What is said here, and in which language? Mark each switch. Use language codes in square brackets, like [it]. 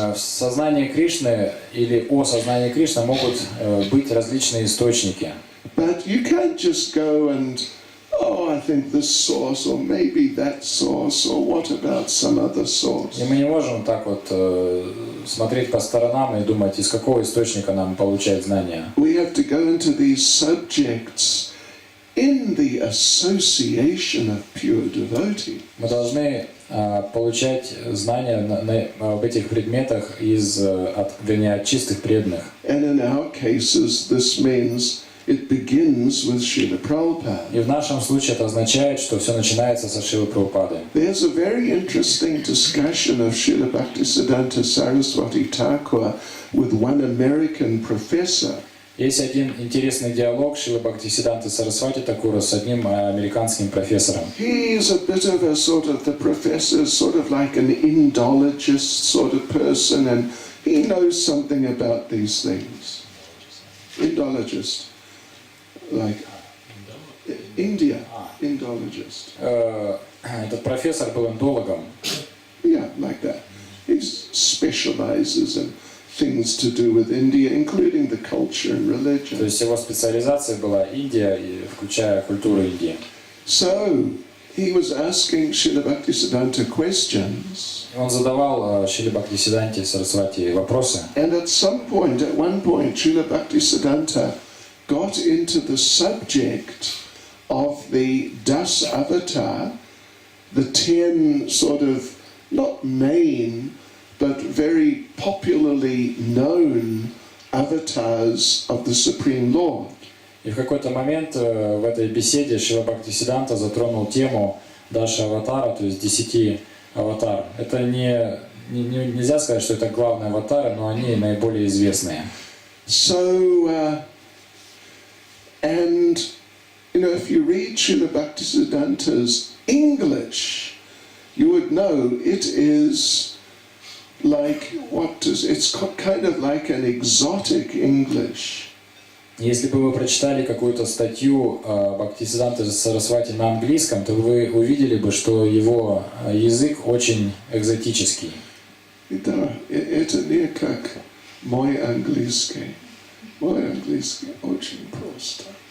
[ru] В сознании Кришны или о сознании Кришны могут быть различные источники. [en] But you can't just go and, oh, I think this source, or maybe that source, or what about some other source? [ru] И мы не можем так вот смотреть по сторонам и думать, из какого источника нам получать знания. [en] We have to go into these subjects in the association of pure devotee. [ru] Мы должны получать знания об этих предметах от чистых преданных. [en] And in our cases, this means it begins with Srila Prabhupada. [ru] И в нашем случае это означает, что все начинается со Шрилы Прабхупады. [en] There's a very interesting discussion of Srila Bhaktisiddhanta Saraswati Thakur with one American professor. [ru] Есть один интересный диалог Шрилы Бхактисиддханты Сарасвати Такура с одним американским профессором. [en] He's a bit of a sort of, the professor's sort of like an Indologist sort of person, and he knows something about these things. Indologist. Like India, Indologist. [ru] Этот профессор был индологом. [en] Yeah, like that. He specializes in things to do with India, including the culture and religion. [ru] То есть его специализация была Индия, включая культуру Индии. [en] So he was asking Srila Bhaktisiddhanta questions. [ru] Он задавал Шриле Бхактисиддханте Сарасвати вопросы. [en] And at one point, Srila Bhaktisiddhanta got into the subject of the Das Avatar, the 10 sort of, not main, but very popularly known avatars of the Supreme Lord. [ru] И в какой-то момент в этой беседе Шрила Бхактисиддханта затронул тему Даша Аватара, то есть 10 аватар. Это нельзя сказать, что это главные аватары, но они наиболее известные. [en] So, and you know, if you read Srila Bhaktisiddhanta's English, you would know it is like it's kind of like an exotic English. [ru] Если бы вы прочитали какую-то статью Бхактисиддханты Сарасвати на английском, то вы увидели бы, что его язык очень экзотический. Это не как мой английский. Мой английский очень просто.